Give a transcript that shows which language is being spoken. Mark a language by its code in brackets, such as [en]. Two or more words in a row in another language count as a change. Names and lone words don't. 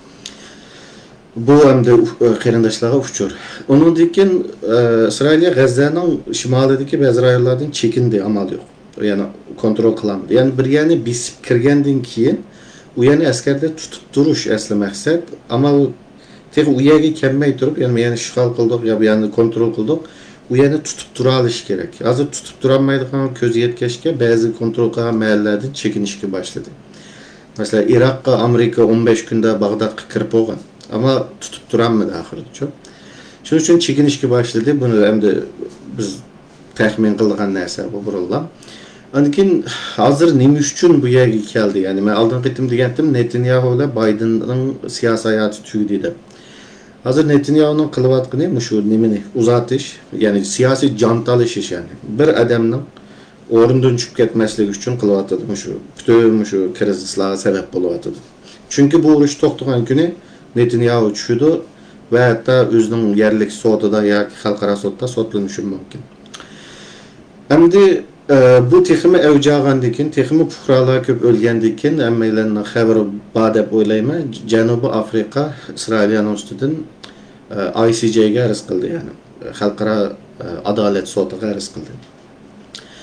[uz] Bu hem de qarindoshlarga uchur. Ondan keyin İsrailiya G'azzaning shimolidagi ba'zi rayonlardan chekindi, amal yo'q. Yani kontrol qiladi. Yani bir yana besib kirgandan keyin u yana askarda tutib turish asli maqsad, ama tek u yerga kelmay turib, yani ishg'ol qildik yani kontrol qildik. U yana tutib tura olish kerak. Hozir tutib tura olmaydigan ko'z yetkazishga ba'zi kontrol qilgan mahallardan chekinishga boshladi. Mesela Irak'a Amerika 15 kunda Bag'dodga kirib bo'lgan. [tr] Ama tutup duranmadı ahirde çok. Şunun için çekinişki başladı. [uz] Bunu hem de biz tahmin kıldıgan narsa bu buruldan. Ankin hazır nima uchun bu yerga keldi? Yani men oldin qitim degandim, Netanyahu ile Biden'ning siyosiy hayoti tugdi deb. Hozir Netanyahuning qilayotgani shu nimani uzatish, yani siyosiy jantalish ish, yani bir odamning o'rnidan tushib ketmasligi uchun qilyapti shu. Bütün shu krizislarga sabab bo'lyapti. Chunki bu urush to'xtagan kuni Netanyahu tushdi ve hatta o'zining yerlik sudida yoki xalqaro sudda sotlanishi mumkin. Endi bu texmi avjag'andan keyin, texmi fuqarolar ko'p o'lgandan keyin hammalarning xabari bor deb o'ylayman. Janubiy Afrika İsrailning ustidan ICJga arz qildi, yani xalqaro adolat sudiga arz qildi.